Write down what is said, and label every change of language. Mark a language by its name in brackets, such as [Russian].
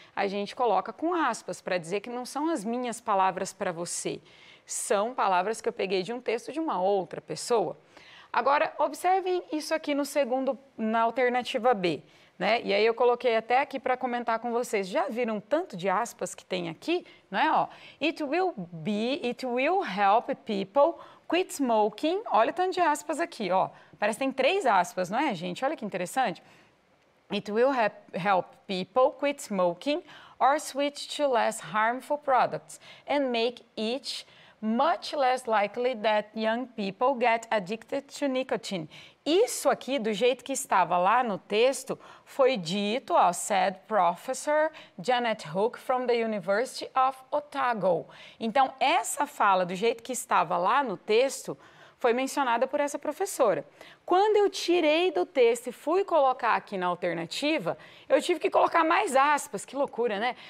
[Portuguese] A gente coloca com aspas, para dizer que não são as minhas palavras para você, são palavras que eu peguei de um texto de uma outra pessoa. Agora, observem isso aqui na alternativa B, né? E aí eu coloquei até aqui para comentar com vocês. Já viram tanto de aspas que tem aqui? Não é? [English] Ó, it will help people quit smoking. [Portuguese] Olha o tanto de aspas aqui, ó. Parece que tem 3 aspas, não é, gente? Olha que interessante. [English] It will help people quit smoking or switch to less harmful products and make each much less likely that young people get addicted to nicotine. [Portuguese] Isso aqui, do jeito que estava lá no texto, foi dito, ó, [English] said Professor Janet Hook from the University of Otago. [Portuguese] Então, essa fala, do jeito que estava lá no texto, foi mencionada por essa professora. Quando eu tirei do texto e fui colocar aqui na alternativa, eu tive que colocar mais aspas, que loucura, né?